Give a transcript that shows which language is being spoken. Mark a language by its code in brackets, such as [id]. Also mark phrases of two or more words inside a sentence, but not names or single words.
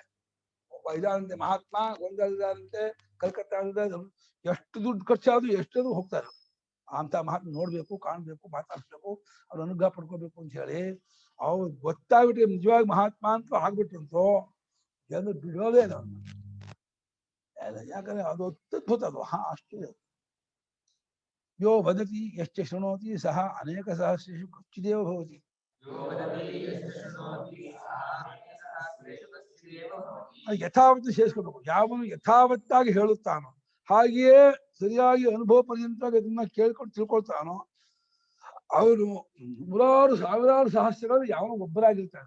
[kn] ಒಬ್ಬ ಇದಾದಂತೆ ಮಹಾತ್ಮ ಗೋಂದಾವಳಿದಾದಂತೆ ಕಲ್ಕತ್ತಾದ, ಎಷ್ಟು ದುಡ್ಡು ಖರ್ಚಾದ್ರು ಎಷ್ಟದು ಹೋಗ್ತಾರೆ. ಅಂತ ಮಹಾತ್ಮ ನೋಡ್ಬೇಕು, ಕಾಣ್ಬೇಕು, ಮಾತಾಡ್ಸ್ಬೇಕು, ಅವ್ರ ಅನುಗ್ರಹ ಪಡ್ಕೋಬೇಕು ಅಂತ ಹೇಳಿ ಅವ್ರು ಗೊತ್ತಾಗ್ಬಿಟ್ಟು ನಿಜವಾಗಿ ಮಹಾತ್ಮ ಅಂತ ಆಗ್ಬಿಟ್ರಂತೋ ಎಂದು ಬಿಡೋದೇ ಇಲ್ಲ ಅವ್ರನ್ನ. ಯಾಕಂದ್ರೆ ಅದು ಅತ್ಯದ್ಭುತ, ಅದು ಅಷ್ಟು. [sa] ಯೋ ವದತಿ ಯಶ್ಚ ಶೃಣೋತಿ ಸಹ ಅನೇಕ ಸಹಸ್ರೇಷು ಕಚ್ಚಿದೇವ ಭವತಿ. [kn] ಯಥಾವತ್ತು ಸೇರಿಸ್ಕೋಬೇಕು. ಯಾವನು ಯಥಾವತ್ತಾಗಿ ಹೇಳುತ್ತಾನೋ, ಹಾಗೆಯೇ ಸರಿಯಾಗಿ ಅನುಭವ ಪರ್ಯಂತವಾಗಿ ಅದನ್ನ ಕೇಳ್ಕೊಂಡು ತಿಳ್ಕೊಳ್ತಾನೋ ಅವನು ನೂರಾರು ಸಾವಿರಾರು ಸಹಸ್ರಗಳು ಯಾವ ಒಬ್ಬರಾಗಿರ್ತಾನೆ.